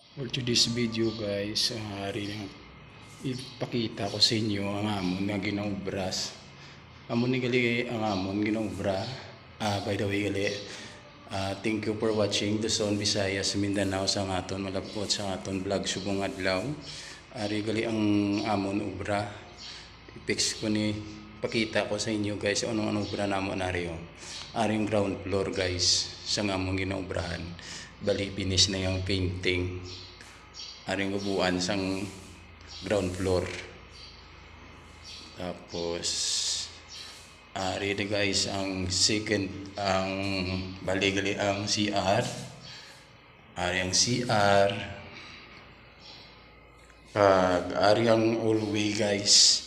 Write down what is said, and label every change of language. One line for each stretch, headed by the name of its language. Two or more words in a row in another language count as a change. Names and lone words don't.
English: For today's video guys,
Hiligaynon: ipakita ko sa inyo ang amon nga ginaubras. Amon ni gali ang amon ginaubra.
English: By the way
Hiligaynon: gali,
English: thank you for watching
Hiligaynon: Luzon, Visayas, Mindanao sa aton malabot sa aton vlog subong adlaw. Ari gali ang amon ubra. I-fix ko ni pakita ko sa inyo guys anong ubra namon ari oh. Aring ground floor guys sa amon ginaubrahan.
Filipino: Bali finish na yung painting.
Hiligaynon: Aring upuan sang ground floor. Tapos ari na guys ang second ang bali ang CR. Ari ang CR. Ari ang hallway guys.